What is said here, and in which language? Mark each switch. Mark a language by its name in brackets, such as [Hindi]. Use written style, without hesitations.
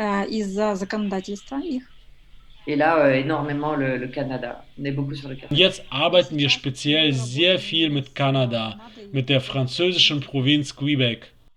[Russian] Из-за законодательства их. [French] Et là, énormément le Canada. On est beaucoup sur le Canada. [German] Jetzt arbeiten wir speziell sehr viel mit Kanada, mit der französischen Provinz Quebec.